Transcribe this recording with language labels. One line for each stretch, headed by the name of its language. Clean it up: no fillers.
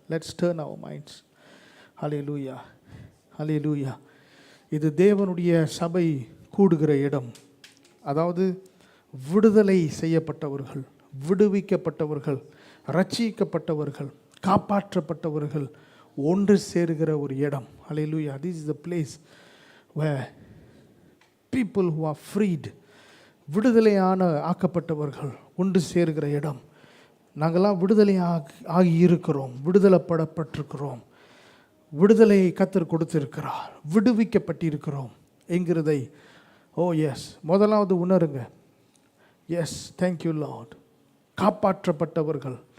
English: Let's turn our minds. Hallelujah. Hallelujah.
Tamil: இது தேவனுடைய சபை கூடுகிற இடம். அதாவது விடுதலை செய்யப்பட்டவர்கள், விடுவிக்கப்பட்டவர்கள், ரட்சிக்கப்பட்டவர்கள், காப்பாற்றப்பட்டவர்கள் ஒன்று சேருகிற ஒரு இடம். ஹல்லேலூயா.
English: This is the place where people who are freed,
Tamil: விடுதலையான ஆக்கப்பட்டவர்கள் ஒன்று சேருகிற இடம். நாங்கள்லாம் விடுதலை ஆகி இருக்கிறோம், விடுதலைப்படப்பட்டிருக்கிறோம், விடுதலையை கர்த்தர் கொடுத்திருக்கிறார், விடுவிக்கப்பட்டிருக்கிறோம் என்கிறதை எஸ் முதலாவது உணருங்க.
English: Yes, thank you Lord. காப்பாற்றப்பட்டவர்கள்.